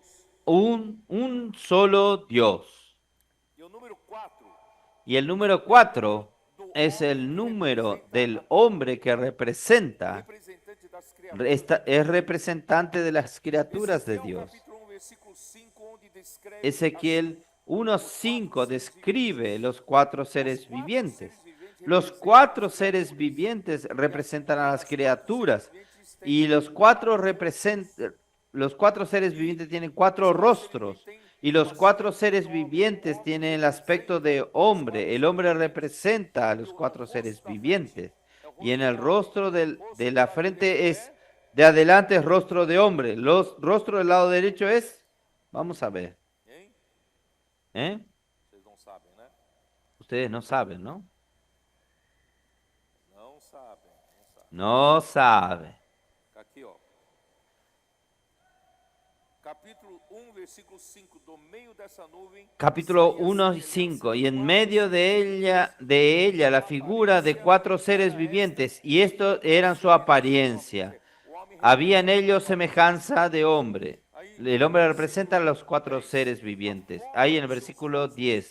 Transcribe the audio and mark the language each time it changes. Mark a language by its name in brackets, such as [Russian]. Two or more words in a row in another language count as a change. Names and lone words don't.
[Spanish] Un solo Dios. [Portuguese] E o número 4 [Spanish] Y el número 4 es el número del hombre que representa, [Portuguese] representante das criaturas. [Spanish] es representante de las criaturas de Dios. Capítulo 1, versículo 5, [Portuguese] onde descreve [Spanish] Ezequiel 1:5 describe los 4 seres vivientes. Los 4 seres vivientes representan a las criaturas y los 4 seres vivientes tienen 4 rostros y los 4 seres vivientes tienen el aspecto de hombre. El hombre representa a los 4 seres vivientes y en el rostro de la frente es de adelante es rostro de hombre. Los rostro del lado derecho es, vamos a ver. [Portuguese] Hein? [Spanish] ¿Eh? [Portuguese] Vocês não sabem, né? [Spanish] Ustedes no saben, ¿no? [Portuguese] Não sabem, não sabem. [Spanish] No saben. [Portuguese] Aqui, ó. Capítulo 1, versículo 5, do meio dessa nuvem. Capítulo 1:5. [Spanish] Y en medio de ella la figura de 4 seres vivientes, y estos eran su apariencia. Había en ellos semejanza de hombre. El hombre representa a los 4 seres vivientes. Ahí en el versículo 10.